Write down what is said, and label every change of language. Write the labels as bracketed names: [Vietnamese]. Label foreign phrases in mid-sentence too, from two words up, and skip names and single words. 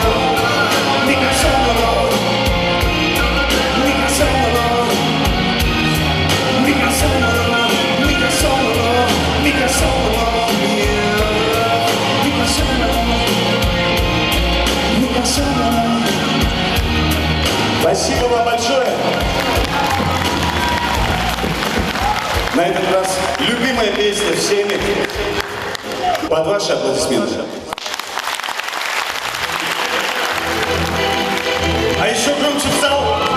[Italian] Mi consola, mi consola, mi consola, mi consola, mi consola, yeah. Mi consola, mi consola. [Russian] Спасибо вам большое. На этот раз любимая песня всеми. Под ваши аплодисменты. А еще громче в зал.